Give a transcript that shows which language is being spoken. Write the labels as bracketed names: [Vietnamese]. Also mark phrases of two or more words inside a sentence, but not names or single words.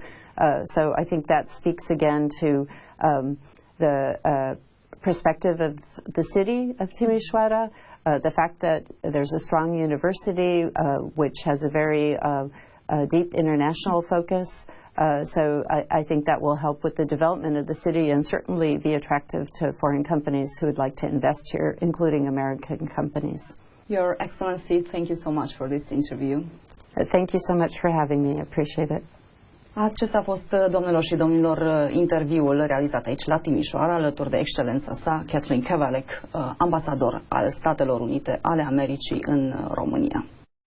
[English] So I think that speaks again to the perspective of the city of Timişoara, the fact that there's a strong university which has a very deep international focus. So I think that will help with the development of the city and certainly be attractive to foreign companies who would like to invest here, including American companies. Your Excellency, thank you so much for this interview. Thank you so much for having me. I appreciate it. [Romanian] Acesta a fost, doamnelor și domnilor, interviul realizat aici la Timișoara, alături de Excelența Sa, Kathleen Kavalec, ambasador al Statelor Unite ale Americii în România.